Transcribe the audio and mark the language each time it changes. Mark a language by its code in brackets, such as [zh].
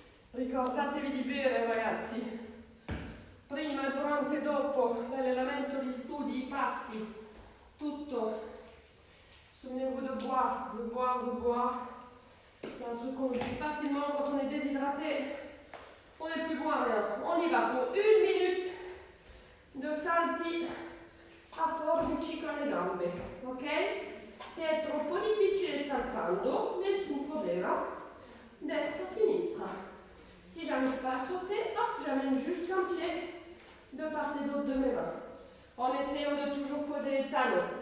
[it] Ricordatevi di bere, ragazzi. Prima, durante e dopo l'allenamento, gli studi, i pasti, tutto. [fr] Souvenez-vous de boire, de boire, de boire. C'est un truc qu'on oublie facilement quand on est déshydraté. On n'est plus boire rien. On y va pour 1 minute de [it] salti a forbici con le gambe, [fr] ok? [it] Se è troppo difficile saltando, nessun problema. Destra, sinistra. [fr] Si j'arrive pas à sauter, hop, j'amène juste un pied de part et d'autre de mes mains. En essayant de toujours poser les talons.